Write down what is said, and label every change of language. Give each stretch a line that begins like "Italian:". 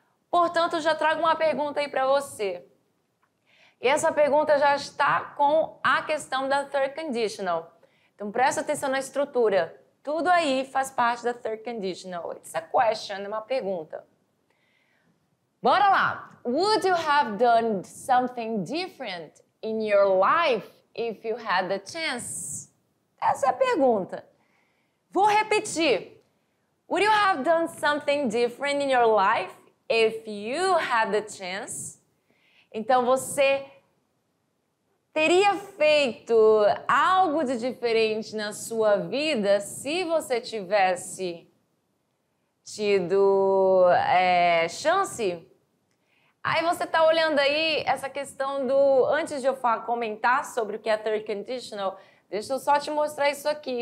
Portuguese: Portanto, já trago uma pergunta aí para você. E essa pergunta já está com a questão da third conditional. Então, presta atenção na estrutura. Tudo aí faz parte da third conditional.
English: It's a question,
Portuguese: é uma pergunta. Bora lá.
English: Would you have done something different in your life if you had the chance?
Portuguese: Essa é a pergunta. Vou repetir.
English: Would you have done something different in your life if you had the chance?
Portuguese: Então, você teria feito algo de diferente na sua vida se você tivesse tido chance? Aí você está olhando aí essa questão do... Antes de eu comentar sobre o que é third conditional, deixa eu só te mostrar isso aqui.